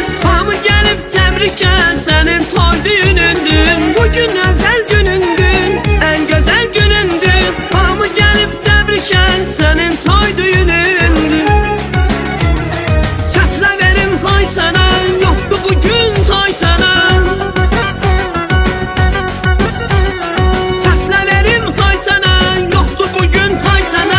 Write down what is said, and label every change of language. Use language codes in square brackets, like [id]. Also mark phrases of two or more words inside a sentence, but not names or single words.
[az] Hamı gelip təbrikən, sənin toy düğünündür. [tr] Bugün özel günündür, en güzel günündür. [az] Hamı gelip təbrikən, sənin toy düğünündür. Səslə verim hay sənə, yoxdur bugün toy sənə. Səslə verim hay sənə, yoxdur bugün hay sənə.